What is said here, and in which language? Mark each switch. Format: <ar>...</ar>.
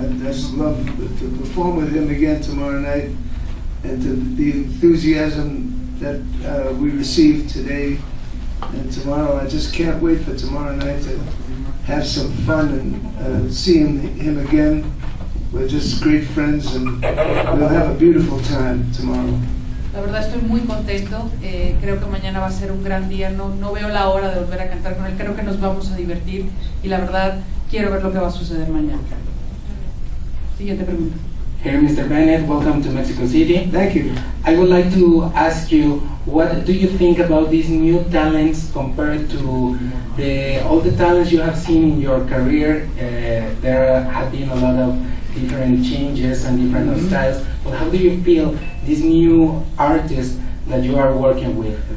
<en>I just love to perform with him again tomorrow night, and the enthusiasm that we received today and tomorrow. I just can't wait for tomorrow night to have some fun and see him again. We're just great friends, and we'll have a beautiful time tomorrow.</en> <es>La verdad estoy muy contento, creo que mañana va a ser un gran día, no veo la hora de volver a cantar con él, creo que nos vamos a divertir, y la verdad quiero ver lo que va a suceder mañana. Siguiente pregunta.</es> <en>Here, Mr. Bennett, welcome to Mexico City. Thank you. I would like to ask you, what do you think about these new talents compared to all the talents you have seen in your career? There have been a lot of different changes and different styles, but how do you feel these new artists that you are working with?</en>